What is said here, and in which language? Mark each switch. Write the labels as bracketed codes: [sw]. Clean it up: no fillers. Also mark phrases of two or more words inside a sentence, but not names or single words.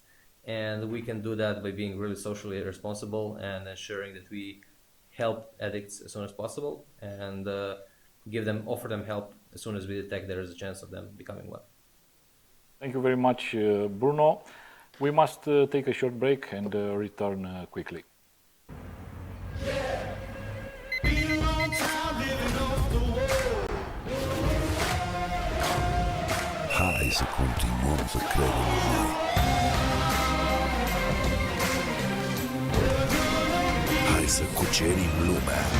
[en] And we can do that by being really socially responsible and ensuring that we help addicts as soon as possible, and offer them help as soon as we detect there is a chance of them becoming well. Thank you very much, Bruno. We must take a short break and return quickly. [ro] Hai să continuăm să credem în noi. Hai să cucerim lumea.